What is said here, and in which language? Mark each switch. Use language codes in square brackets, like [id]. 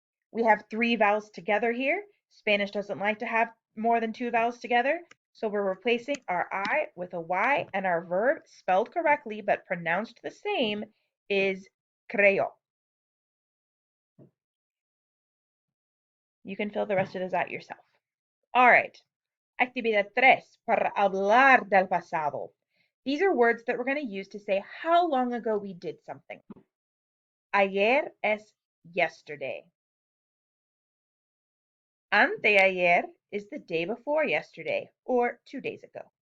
[en] We have 3 vowels together here. Spanish doesn't like to have more than 2 vowels together, so we're replacing our I with a Y, and our verb, spelled correctly but pronounced the same, is creyó. You can fill the rest of this out yourself. All right. [es] Actividad 3, para hablar del pasado. [en] These are words that we're going to use to say how long ago we did something. [es] Ayer es yesterday. [en] Anteayer is the day before yesterday, or 2 days ago.